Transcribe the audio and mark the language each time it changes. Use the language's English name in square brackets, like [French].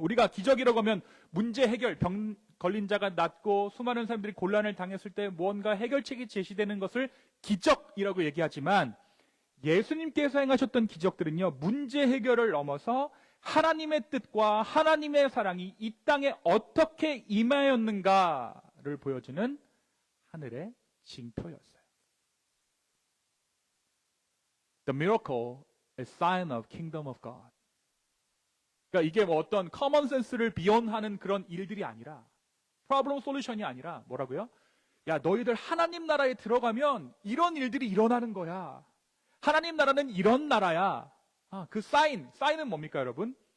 [Korean] 우리가 기적이라고 하면 문제 해결, 병 걸린 자가 낫고 수많은 사람들이 곤란을 당했을 때 무언가 해결책이 제시되는 것을 기적이라고 얘기하지만 예수님께서 행하셨던 기적들은요, 문제 해결을 넘어서 하나님의 뜻과 하나님의 사랑이 이 땅에 어떻게 임하였는가를 보여주는 하늘의 징표였어요. [English] The miracle is sign of kingdom of God. [Korean] 그러니까 이게 뭐 어떤 커먼 센스를 비언하는 그런 일들이 아니라, 프로블럼 솔루션이 아니라 뭐라고요? 야, 너희들 하나님 나라에 들어가면 이런 일들이 일어나는 거야. 하나님 나라는 이런 나라야. 그 사인은 뭡니까, 여러분?